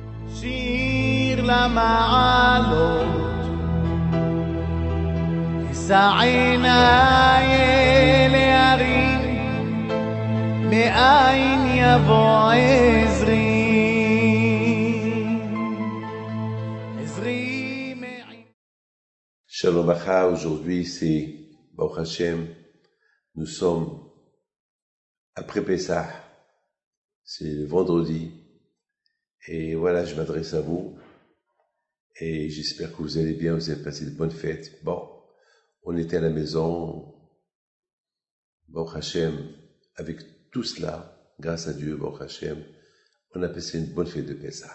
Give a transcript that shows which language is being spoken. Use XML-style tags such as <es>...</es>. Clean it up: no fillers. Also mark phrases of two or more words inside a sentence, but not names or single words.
<he>שיר למעלות, אשא עיניי אל ההרים, מאין יבוא עזרי. שלום אחא,</he> <fr>aujourd'hui c'est</fr> <he>ברוך השם,</he> <fr>nous sommes après Pessah, c'est le vendredi, et voilà, je m'adresse à vous, et j'espère que vous allez bien, vous avez passé de bonnes fêtes. Bon, on était à la maison,</fr> <he>ברוך השם,</he> <fr>avec tout cela, grâce à Dieu,</fr> <he>ברוך השם,</he> <fr>on a passé une bonne fête de Pessah.</fr>